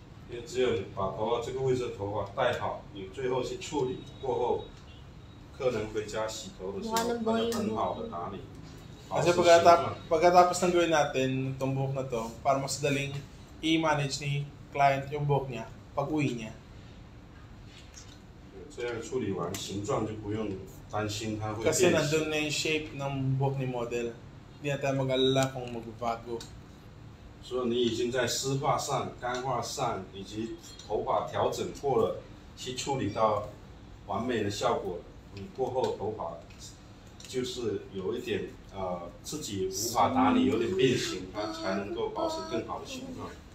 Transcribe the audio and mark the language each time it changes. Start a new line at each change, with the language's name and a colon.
Chinese: 因为只有你把头发这个位置的头发戴好，你最后去处理过后，客人回家洗头的时候，他就很好的打理。
Filipino: Kasi pagkatapos ng gawin natin itong buhok na to, para mas madaling i-manage ni client yung buhok niya pag uwi niya.
Chinese: 这样处理完，形状就不用担心它会
Filipino: Kasi
Chinese: 变形。
Filipino: nandun na yung shape ng buhok ni model. Hindi na tayo mag-alala kung magbabago.
Chinese: 所以你已经在湿发上、干发上以及头发调整过了，去处理到完美的效果。你过后头发就是有一点自己无法打理，有点变形，它才能够保持更好的形状。